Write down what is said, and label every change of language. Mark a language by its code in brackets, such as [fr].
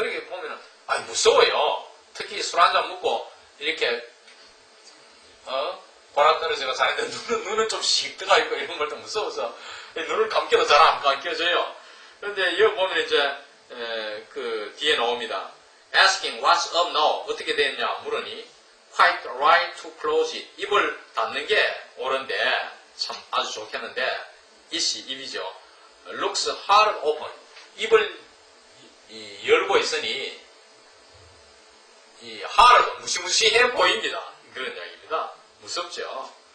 [ko] 그렇게 보면은 무서워요. 특히 술 한잔 먹고 이렇게 보라 떨어지고 자는데 눈은 좀 씩 뜨가 있고 이런 걸 좀 무서워서 눈을 감겨도 잘 안 감겨져요. 그런데 여기 보면 이제 그 뒤에 나옵니다. [en] Asking what's up now? [ko] 어떻게 됐냐 물으니 [en] quite right to close it. [ko] 입을 닫는 게 옳은데 참 아주 좋겠는데 it이 입이죠. [en] Looks hard open. [ko] 입을 열고 있으니 이 hard 무시무시해 보입니다. 그런 이야기입니다. 무섭죠.